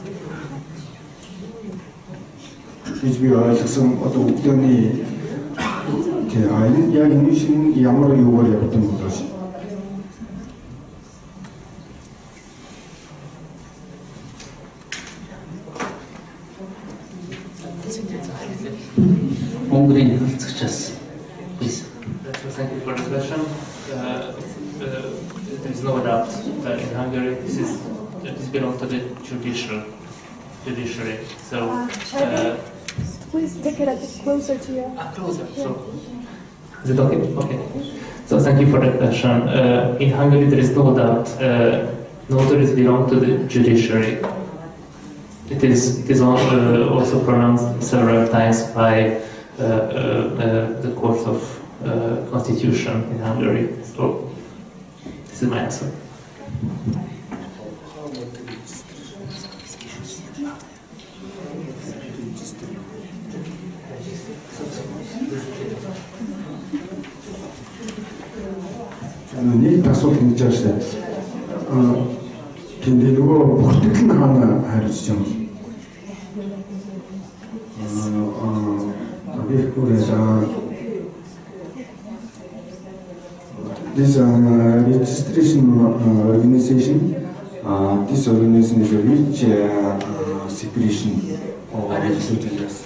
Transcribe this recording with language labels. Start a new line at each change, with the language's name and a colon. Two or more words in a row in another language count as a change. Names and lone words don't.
Mongolian: Гэж би ойлгосон одоо өглөөний яг энэ шин ямар юугаар явдаг юм бол Монголын хэлцэгчээс please.
English: Thank you for the question. There is no doubt that in Hungary this belongs to the judiciary. So please take it a bit closer to you. Closer. So is it okay? Okay. So thank you for the question. In Hungary there is no doubt notaries belong to the judiciary. It is also pronounced several times by the Court of Constitution in Hungary. So this is my answer.
Mongolian: Нэг асуулт хийж байгаа шүү дээ. Тэнд нөгөө бүртгэл нь хаана хариуцж юм бэ?
English: This registration organization, this organization is a which separation of registries.